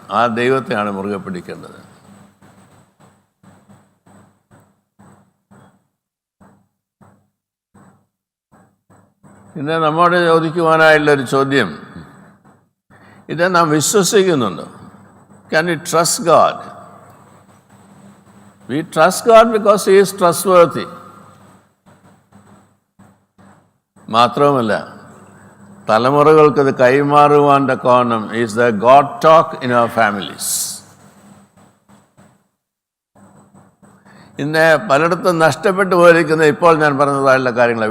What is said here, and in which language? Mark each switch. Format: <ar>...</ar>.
<ml>ആ ദൈവത്തെയാണ് മുറുകെ പിടിക്കേണ്ടത്. പിന്നെ നമ്മോട് ചോദിക്കുവാനായിട്ടുള്ളൊരു ചോദ്യം, ഇത് നാം വിശ്വസിക്കുന്നുണ്ടോ?</ml> <en>Can we trust God? We trust God because He is trustworthy.</en> <ml>മാത്രവുമല്ല, തലമുറകൾക്കത് കൈമാറുവാൻ്റെ കാരണം</ml> <en>Is the God talk in our families.</en> <ml>ഇന്ന് പലയിടത്തും നഷ്ടപ്പെട്ടു പോയിരിക്കുന്ന ഇപ്പോൾ ഞാൻ പറഞ്ഞതായുള്ള കാര്യങ്ങൾ.</ml>